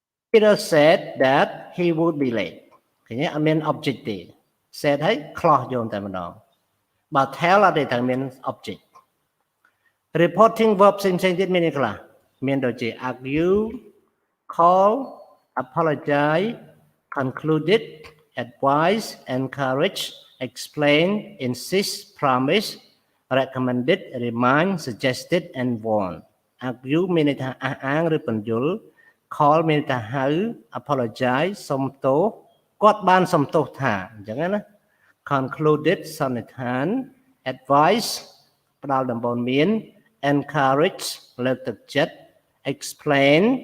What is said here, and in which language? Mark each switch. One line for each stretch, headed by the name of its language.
English: Peter said that he would be late.
Khmer: ឃើញទេអត់មាន object ទេ said ហើយ clause យកតែម្ដងបើ tell អត់ទេត្រូវមាន object.
English: Reporting verb
Khmer: ផ្សេងទៀតមានអីខ្លះមានដូចជា
English: argue, call, apologize, concluded, advise, encourage, explain, insist, promise, recommended, remind, suggested, and warn.
Khmer: Argue មានន័យថាអះអាងឬពន្យល់ call មានន័យថាហៅ apologize សុំទោសគាត់បានសុំទោសថាអញ្ចឹងណា concluded សន្និដ្ឋាន advice ផ្ដល់ដំបូន្មាន encourage លើកទឹកចិត្ត explain